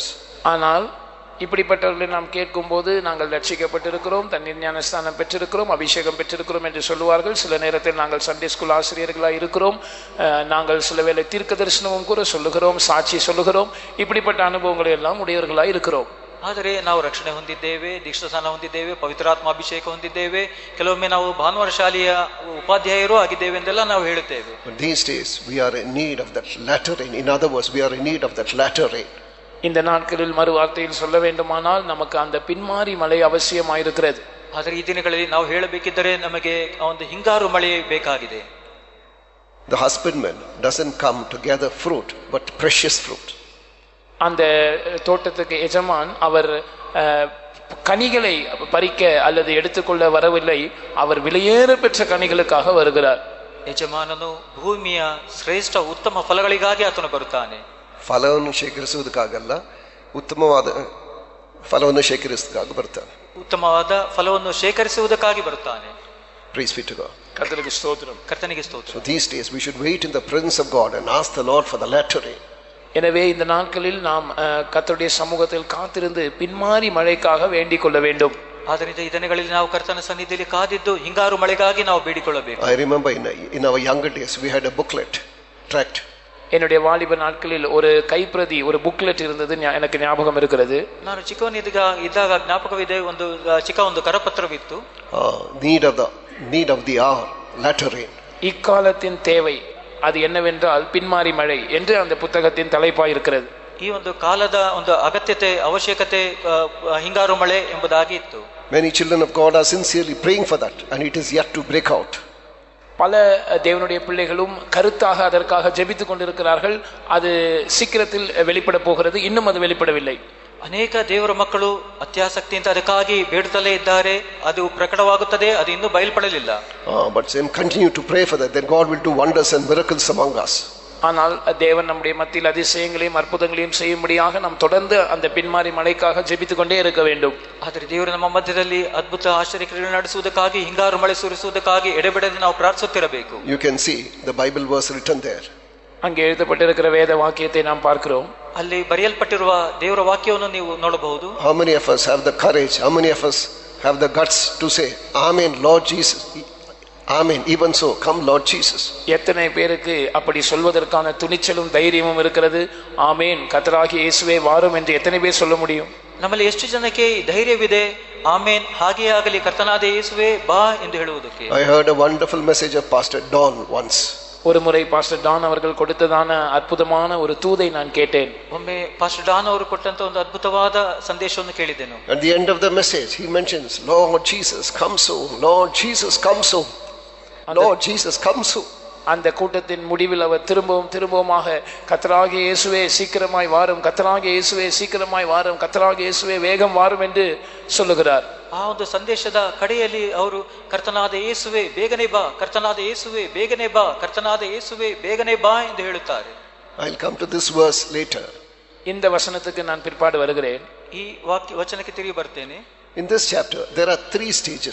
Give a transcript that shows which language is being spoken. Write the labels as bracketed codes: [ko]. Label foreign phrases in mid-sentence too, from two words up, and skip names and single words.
[ta] ஆனால் இப்படிப்பட்டவர்களை நாம் கேட்கும்போது, நாங்கள் ரட்சிக்கப்பட்டிருக்கிறோம், தண்ணீர் ஞானஸ்தானம் பெற்றிருக்கிறோம், அபிஷேகம் பெற்றிருக்கிறோம் என்று சொல்லுவார்கள். சில நேரத்தில் நாங்கள் [en] Sunday school [ta] ஆசிரியர்களாக இருக்கிறோம், நாங்கள் சில வேளை தீர்க்க தரிசனமும் கூட சொல்லுகிறோம், சாட்சி சொல்லுகிறோம். இப்படிப்பட்ட அனுபவங்களை எல்லாம் உடையவர்களாக இருக்கிறோம். [kn] ಆದರೆ ನಾವು ರಕ್ಷಣೆ ಹೊಂದಿದ್ದೇವೆ, ದೀಕ್ಷಾಸ್ನಾನ ಹೊಂದಿದ್ದೇವೆ, ಪವಿತ್ರಾತ್ಮ ಅಭಿಷೇಕ ಹೊಂದಿದ್ದೇವೆ, ಕೆಲವೊಮ್ಮೆ ನಾವು ಭಾನುವಾರ ಶಾಲೆಯ ಉಪಾಧ್ಯಾಯರು ಆಗಿದ್ದೇವೆ ಎಂದೆಲ್ಲ ನಾವು ಹೇಳುತ್ತೇವೆ. [en] But these days we are in need of that latter rain. In other words, we are in need of that latter rain. [ta] இந்த நாட்களில் மறு வார்த்தையில் சொல்ல வேண்டுமானால் நமக்கு அந்த பின்மாறி மழை அவசியமாயிருக்கிறது. [kn] ಆದರೆ ಈ ದಿನಗಳಲ್ಲಿ ನಾವು ಹೇಳಬೇಕಿದ್ದರೆ ನಮಗೆ ಒಂದು ಹಿಂಗಾರು ಮಳೆ ಬೇಕಾಗಿದೆ. [en] The husbandman doesn't come to gather fruit, but precious fruit. [ta] அந்த தோட்டத்துக்கு எஜமான் அவர் கனிகளை பறிக்க அல்லது எடுத்துக்கொள்ள வரவில்லை, அவர் விலையேற பெற்ற கனிகளுக்காக வருகிறார். [kn] ಯಜಮಾನನು ಭೂಮಿಯ ಶ್ರೇಷ್ಠ ಉತ್ತಮ ಫಲಗಳಿಗಾಗಿ ಆತನು ಬರುತ್ತಾನೆ. ಫಲವನ್ನು ಶೇಖರಿಸುವುದಕ್ಕಾಗಲ್ಲ, ಉತ್ತಮವಾದ ಫಲವನ್ನು ಶೇಖರಿಸುವುದಕ್ಕಾಗಿ ಬರ್ತಾನೆ. ಉತ್ತಮವಾದ ಫಲವನ್ನು ಶೇಖರಿಸುವುದಕ್ಕಾಗಿ ಬರುತ್ತಾನೆ. [en] Praise be to God. [ta] கர்த்தருக்கு ஸ்தோத்திரம். [kn] ಕರ್ತನಿಗೆ ಸ್ತೋತ್ರ. [en] So these days we should wait in the presence of God and ask the Lord for the latter rain. [ta] எனவே இந்த நாட்களில் நாம் கர்த்தருடைய சமூகத்தில் காத்திருந்து பின்மாறி மழைக்காக வேண்டிக் கொள்ள வேண்டும். [kn] ಆದ್ದರಿಂದ ಈ ದಿನಗಳಲ್ಲಿ ನಾವು ಕರ್ತನ ಸನ್ನಿಧಿಯಲ್ಲಿ ಕಾದಿದ್ದು ಹಿಂಗಾರು ಮಳೆಗಾಗಿ ನಾವು ಬೇಡಿಕೊಳ್ಳಬೇಕು. [en] I remember in our younger days we had a booklet, tract. [ta] என்னுடைய வாலிப நாட்களில் ஒரு கைப்பிரதி, ஒரு புக்லெட் இருந்தது, எனக்கு ஞாபகம் இருக்கிறது. [kn] ನಾನು ಚಿಕ್ಕವನಿದ್ದಾಗ ಜ್ಞಾಪಕವಿದೆ, ಒಂದು ಚಿಕ್ಕ ಒಂದು ಕರಪತ್ರವಿತ್ತು. [en] Need of the hour, latter rain. [ta] இக்காலத்தின் தேவை அது என்னவென்றால் பின்மாரி மழை என்று அந்த புத்தகத்தின் தலைப்பாய் இருக்கிறது. [kn] ಈ ಒಂದು ಕಾಲದ ಒಂದು ಅಗತ್ಯತೆ, ಅವಶ್ಯಕತೆ ಹಿಂಗಾರು ಮಳೆ ಎಂಬುದಾಗಿ ಇತ್ತು. [en] Many children of God are sincerely praying for that, and it is yet to break out. [ta] பல தேவனுடைய பிள்ளைகளும் கருத்தாக அதற்காக ஜெபித்துக் கொண்டிருக்கிறார்கள். அது சீக்கிரத்தில் வெளிப்பட போகிறது, இன்னும் அது வெளிப்படவில்லை. [kn] ಅನೇಕ ದೇವರ ಮಕ್ಕಳು ಅತ್ಯಾಸಕ್ತಿಯಿಂದ ಅದಕ್ಕಾಗಿ ಬೇಡುತ್ತಲೇ ಇದ್ದಾರೆ. ಅದು ಪ್ರಕಟವಾಗುತ್ತದೆ, ಅದು ಇನ್ನೂ ಬಯಲ್ಪಡಲಿಲ್ಲ. [en] But then continue to pray for that, then God will do wonders and miracles among us. [ta] ஆனால் தேவன் நம்முடைய மத்தியில் அதிசயங்களையும் அற்புதங்களையும் செய்யும்படியாக நாம் தொடர்ந்து அந்த பின்மாரி மழைக்காக ஜெபித்துக் கொண்டே இருக்க வேண்டும். [kn] ಆದರೆ ದೇವರು ನಮ್ಮ ಮಧ್ಯದಲ್ಲಿ ಅದ್ಭುತ ಆಶ್ಚರ್ಯಗಳನ್ನು ನಡೆಸುವುದಕ್ಕಾಗಿ, ಹಿಂಗಾರು ಮಳೆ ಸುರಿಸುವುದಕ್ಕಾಗಿ ಎಡೆಬಿಡದೆ ನಾವು ಪ್ರಾರ್ಥಿಸುತ್ತಿರಬೇಕು. [en] You can see the Bible verse written there. [ta] அங்கே எழுதப்பட்டிருக்கிற வேத வாக்கியத்தை நாம் பார்க்கிறோம். [kn] ಅಲ್ಲಿ ಬರೆಯಲ್ಪಟ್ಟಿರುವ ದೇವರ ವಾಕ್ಯವನ್ನು ನೀವು ನೋಡಬಹುದು. [en] How many of us have the courage, how many of us have the guts to say Amen Lord Jesus, Amen, even so come Lord Jesus? [ta] எத்தனை பேருக்கு அப்படி சொல்வதற்கான துணிச்சலும் தைரியமும் இருக்கிறது? ஆமென் கர்த்தராகிய இயேசுவே வாரும் என்று எத்தனை பேர் சொல்ல முடியும்? [kn] ನಮ್ಮಲ್ಲಿ ಎಷ್ಟು ಜನಕ್ಕೆ ಧೈರ್ಯವಿದೆ ಆಮೇನ್ ಹಾಗೆಯೇ ಆಗಲಿ ಕರ್ತನಾದ ಯೇಸುವೆ ಬಾ ಎಂದು ಹೇಳುವುದಕ್ಕೆ? [en] I heard a wonderful message of Pastor Don once. [ta] ஒரு முறை பாஸ்டர் டான் அவர்கள் கொடுத்ததான அற்புதமான ஒரு தூதை நான் கேட்டேன். [kn] ಒಮ್ಮೆ ಪಾಸ್ಟರ್ ಡಾನ್ ಅವರು ಕೊಟ್ಟಂತ ಒಂದು ಅದ್ಭುತವಾದ ಸಂದೇಶವನ್ನು ಕೇಳಿದೆನು. [en] At the end of the message he mentions Lord Jesus come soon, Lord Jesus come soon, Lord Jesus come soon. [ta] அந்த கூட்டத்தின் முடிவில் அவர் திரும்பவுமாக கர்த்தராகிய இயேசுவே சீக்கிரமாய் வாரும், கர்த்தராகிய இயேசுவே சீக்கிரமாய் வாரும், கர்த்தராகிய இயேசுவே வேகம் வாரும் என்று சொல்லுகிறார். [kn] ಆ ಒಂದು ಸಂದೇಶದ ಕಡೆಯಲ್ಲಿ ಅವರು ಕರ್ತನಾದ ಯೇಸುವೆ ಬೇಗನೆ ಬಾ, ಕರ್ತನಾದ ಯೇಸುವೆ ಬೇಗನೆ ಬಾ, ಕರ್ತನಾದ ಯೇಸುವೆ ಬೇಗನೆ ಬಾ ಎಂದು ಹೇಳುತ್ತಾರೆ. [en] I'll come to this verse later. [ta] இந்த வசனத்துக்கு நான் பிற்பாடு வருகிறேன். [kn] ಈ ವಚನಕ್ಕೆ ತಿರುಗಿ ಬರ್ತೇನೆ. [en] In this chapter there are 3 stages.